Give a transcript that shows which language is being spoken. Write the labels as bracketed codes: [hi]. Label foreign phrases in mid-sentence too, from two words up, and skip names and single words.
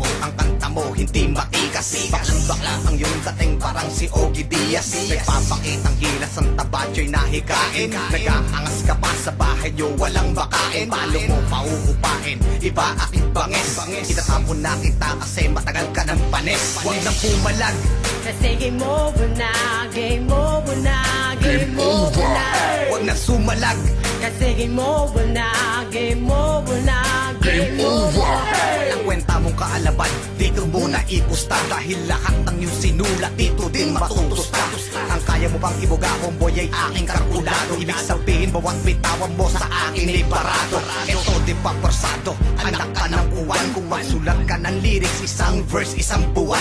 [tl] Ang kanta mo hindi matikas. Bakla ang iyong dating parang si Ogie Diaz. Nagpapakitang gilas ang tabatyo'y nahikain. Nag-aangas ka pa sa bahay nyo, walang makain. Palo mo pauupain, iba aking bangis. Itatapon na kita kasi matagal ka ng panis. Huwag nang pumalag, [en] kasi game over na, game over na, game over na. [tl] huwag nang sumalag, [en] Kasi game over na, game over na, game over. [tl] ang kwenta mong kaalaman dito muna ipusta. Dahil lahat ng iyong sinulat dito din matutusta. Ang kaya mo bang ibuga, homeboy, ay aking kalkulado. Ibig sabihin bawat bitawan mo sa akin ay parado. Ito di pa persado, anak ka ng uwan. Kung magsulat ka ng lyrics, isang verse, isang buwan.